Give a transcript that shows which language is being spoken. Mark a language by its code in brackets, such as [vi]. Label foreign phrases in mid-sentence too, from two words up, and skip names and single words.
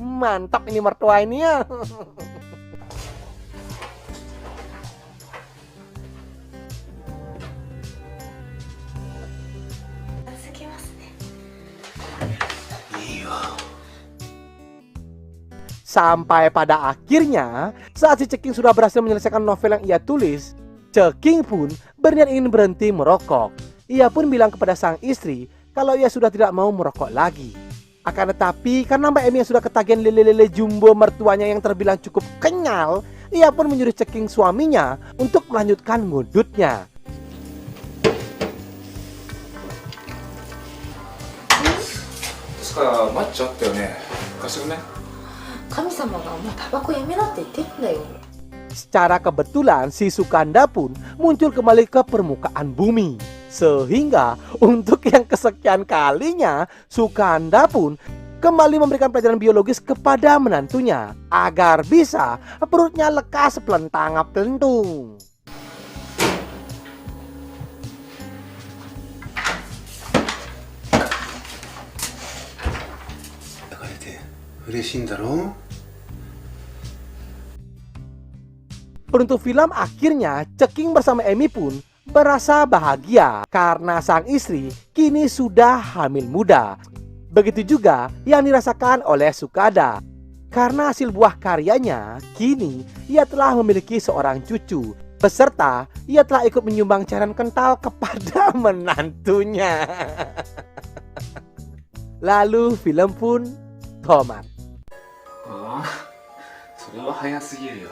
[id] Mantap ini mertua ini ya. Sampai pada akhirnya, saat si Ceking sudah berhasil menyelesaikan novel yang ia tulis, Ceking pun berniat ingin berhenti merokok. Ia pun bilang kepada sang istri kalau ia sudah tidak mau merokok lagi. Akan tetapi karena Mbak Emi yang sudah ketagihan lele-lele jumbo mertuanya yang terbilang cukup kenyal, ia pun menyuruh Ceking suaminya untuk melanjutkan ngudutnya. [ja] つかマッチあったよね。貸してくんね。神様がお前タバコやめなって言ってるんだよ。 [id] Secara kebetulan si Sukanda pun muncul kembali ke permukaan bumi. Sehingga untuk yang kesekian kalinya Sukanda pun kembali memberikan pelajaran biologis kepada menantunya agar bisa perutnya lekas pelentang-pelentung. [ja] 抱かれて嬉しいんだろう。 [id] Untuk film akhirnya Ceking bersama Emi pun merasa bahagia karena sang istri kini sudah hamil muda. Begitu juga yang dirasakan oleh Sukada. Karena hasil buah karyanya, kini ia telah memiliki seorang cucu. Beserta ia telah ikut menyumbang cairan kental kepada menantunya. Lalu film pun tamat. [ja] ああ、それは早すぎるよ。